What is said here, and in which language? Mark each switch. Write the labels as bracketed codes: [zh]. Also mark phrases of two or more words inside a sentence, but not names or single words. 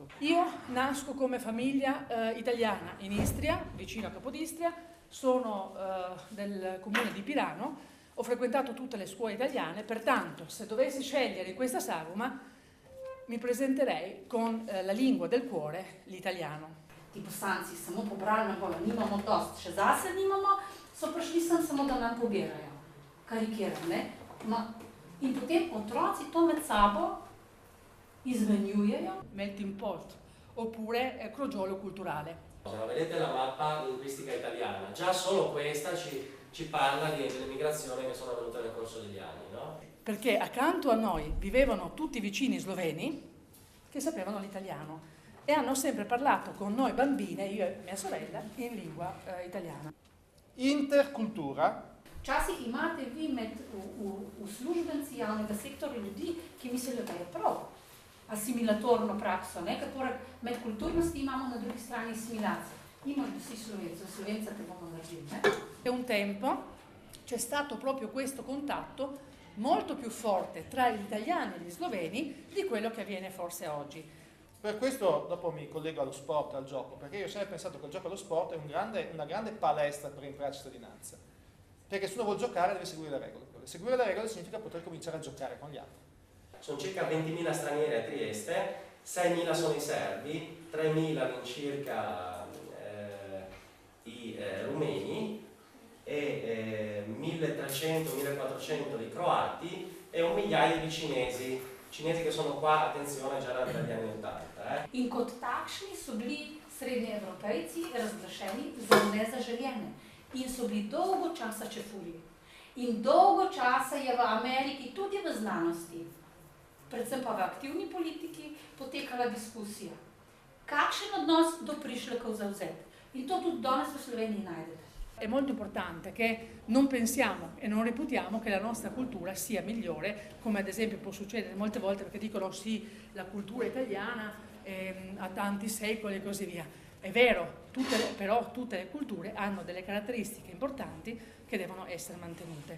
[it] Io nasco come famiglia italiana in Istria, vicino a Capodistria, sono del comune di Pirano, ho frequentato tutte le scuole italiane, pertanto se dovessi scegliere in questa sagoma mi presenterei con la lingua del cuore, l'italiano. [sl] Ti poslanci samo pobrali na bojo, nimamo dosti, še zase nimamo, so prišli sem samo, da nam pobirajo. Karikiram, ne? In potem otroci to med sabo izmenjujejo. [en] Melting pot, [it] oppure crogiolo culturale. Vedete la mappa linguistica italiana, già solo questa ci parla delle migrazioni che sono avvenute nel corso degli anni, no? Perché accanto a noi vivevano tutti vicini sloveni che sapevano l'italiano e hanno sempre parlato con noi bambine, io e mia sorella, in lingua italiana. Intercultura. [sl] Včasih imate vi med uslužbenci javnega sektorja ljudi, ki mislijo, da je prav asimilatorno prakso, ne? Ker poleg medkulturnosti imamo na drugi strani assimilacijo. Imajo vsi Slovenci, Slovenca te bomo naredili, ne? [it] E un tempo c'è stato proprio questo contatto molto più forte tra gli italiani e gli sloveni di quello che avviene forse oggi. Per questo dopo mi collego allo sport, al gioco, perché io ho sempre pensato che il gioco allo sport è una grande palestra per imparare cittadinanza. Perché se uno vuole giocare deve seguire le regole. Seguire le regole significa poter cominciare a giocare con gli altri. Sono circa 20.000 stranieri a Trieste, 6.000 sono i serbi, 3.000 all'incirca i rumeni e 1.300-1.400 di croati e un migliaio di cinesi che sono qua, attenzione, già dagli anni 80. [sl] In kot takšni so bili srednji Evropejci razglašeni za nezaželjene in so bili dolgo časa čefulji. In dolgo časa je v Ameriki, tudi v znanosti, predvsem pa v aktivni politiki, potekala diskusija. Kakšen odnos do prišlekov zavzeti? In to tudi danes v Sloveniji najdete. [it] È molto importante che non pensiamo e non reputiamo che la nostra cultura sia migliore, come ad esempio può succedere molte volte perché dicono sì, la cultura italiana ha tanti secoli e così via. È vero, però tutte le culture hanno delle caratteristiche importanti che devono essere mantenute.